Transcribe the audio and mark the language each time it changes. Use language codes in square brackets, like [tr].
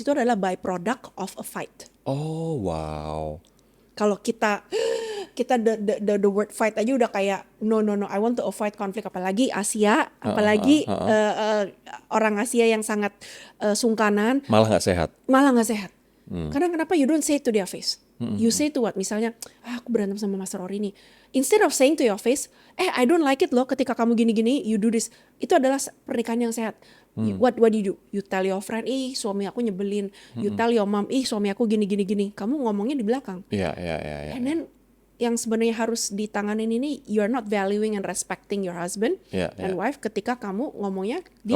[id] Itu adalah [en] byproduct of a fight. Oh, wow. [id] Kalau kita [en] the word fight [id] aja udah kayak [en] no, I want to avoid [id] konflik, apalagi Asia, Heeh, heeh, apalagi heeh. orang Asia yang sangat sungkanan, Malah nggak sehat. malah nggak sehat. Karena kenapa [en] you don't say it to their face? You say to what? [id] Misalnya, aku berantem sama Mas Rory nih. [en] Instead of saying to your face, I don't like it [id] loh ketika kamu gini-gini, [en] you do this. [id] Itu adalah pernikahan yang sehat. [en] What do you do? You tell your friend, [id] suami aku nyebelin. [en] You tell your mom, [id] suami aku gini-gini. Kamu ngomongnya di belakang. Iya, iya, iya, iya. [en] And then [id] yang sebenarnya harus ditanganin ini, [en] you are not valuing and respecting your husband [id] Iya, [en] and [id] iya. wife ketika kamu ngomongnya di